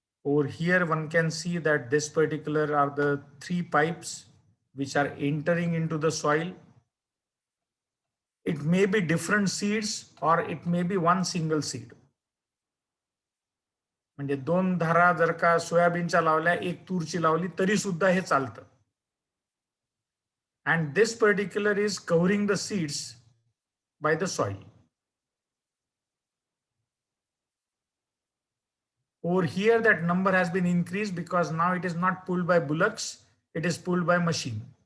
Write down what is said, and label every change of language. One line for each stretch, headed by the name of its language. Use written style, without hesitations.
English: Over here, one can see that this particular are the 3 pipes which are entering into the soil. It may be different seeds or it may be one single seed.
Marathi: म्हणजे 2 धारा जर का सोयाबीनच्या लावल्या, 1 तूरची लावली तरी सुद्धा हे चालतं.
English: And this particular is covering the seeds by the soil. Over here, that number has been increased because now it is not pulled by bullocks, it is pulled by machine.